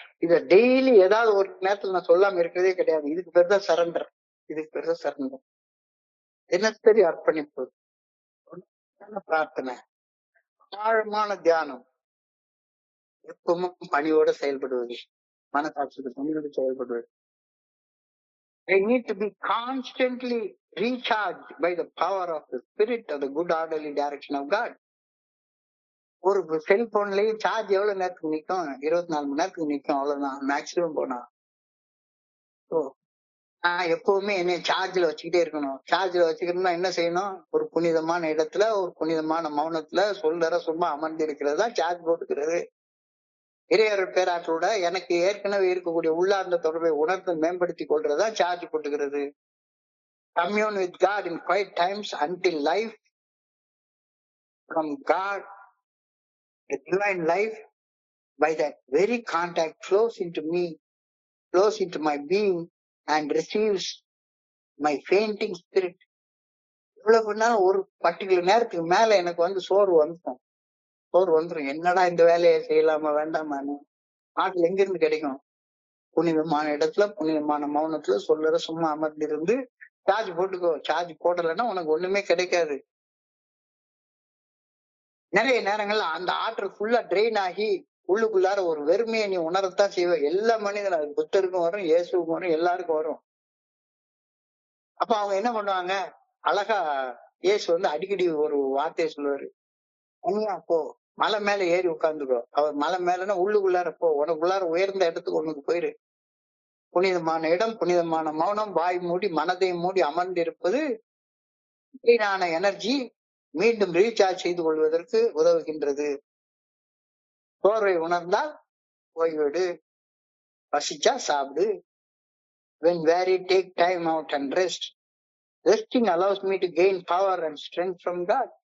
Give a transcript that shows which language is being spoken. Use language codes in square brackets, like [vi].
[ta] இத டெய்லி ஏதாவது ஒரு நேரத்துல நான் சொல்லாம இருக்கிறதே கிடையாது. இதுக்கு பேர் தான் சரண்டர், இதுக்கு பேர் தான் சரண்டர். தினசரி அர்ப்பணிப்பு, பிரார்த்தனை, ஆழமான தியானம், எப்பவும் பணியோட செயல்படுவது, மனசாட்சிக்கு பணியோடு செயல்படுவது. [en] I need to be constantly recharged by the power of the spirit of the good orderly direction of God. [ta] ஒரு செல்போன்லயே சார்ஜ் எவ்வளவு நேரத்துக்கு நிக்கும்? 24 மணி நேரத்துக்கு நிக்கும், அவ்வளவுதான் மேக்சிமம் போனா. நான் எப்பவுமே என்னை சார்ஜ்ல வச்சுக்கிட்டே இருக்கணும். சார்ஜ்ல வச்சுக்கணும்னா என்ன செய்யணும்? ஒரு புனிதமான இடத்துல, ஒரு புனிதமான மௌனத்துல சொல்ற சும்மா அமர்ந்து இருக்கிறது தான் சார்ஜ் போட்டுக்கிறது. இறையருள் பேராற்றலோட எனக்கு ஏற்கனவே இருக்கக்கூடிய உள்ளார்ந்த தொடர்பை உணர்ந்து மேம்படுத்தி கொள்றதா சார்ஜ் போட்டுக்கிறது. [en] Commune with God in quiet times until life from God, the divine life, by that very contact flows into me, flows into my being and receives my fainting spirit. [ta] இவ்வளவுனா ஒரு பர்டிகுலர் நேரத்துக்கு மேல எனக்கு வந்து சோர்வு வந்துரும். என்னடா இந்த வேலையை செய்யலாமா வேண்டாமான்னு. ஆற்றல் எங்க இருந்து கிடைக்கும்? புனிதமான இடத்துல, புனிதமான மௌனத்துல சொல்லுற சும்மா அமர்ந்து இருந்து சார்ஜ் போட்டுக்கோ. சார்ஜ் போடலைன்னா உனக்கு ஒண்ணுமே கிடைக்காது. நிறைய நேரங்கள்ல அந்த ஆற்றல் ஃபுல்லா ட்ரெயின் ஆகி உள்ளுக்குள்ளார ஒரு வெறுமையை நீ உணரத்தான் செய்வ. எல்லா மனிதனும், அது புத்தருக்கும் வரும், இயேசுக்கும் வரும், எல்லாருக்கும் வரும். அப்ப அவங்க என்ன பண்ணுவாங்க? அழகா இயேசு வந்து அடிக்கடி ஒரு வார்த்தையை சொல்லுவாரு, தனியா போ, மலை மேல ஏறி உட்கார்ந்துக்கோ. அவர் மலை மேலன்னா உள்ளுக்குள்ளார போ, உனக்குள்ளார உயர்ந்த இடத்துக்கு உனக்கு போயிரு. புனிதமான இடம், புனிதமான மௌனம், வாய் மூடி மனதை மூடி அமர்ந்திருப்பது எனர்ஜி மீண்டும் ரீசார்ஜ் செய்து கொள்வதற்கு உதவுகின்றது. சோர்வை உணர்ந்தால் ஓய்வெடு, பசிச்சா சாப்பிடு. [en] When weary, take time out and rest. Resting allows me to gain power and strength from God.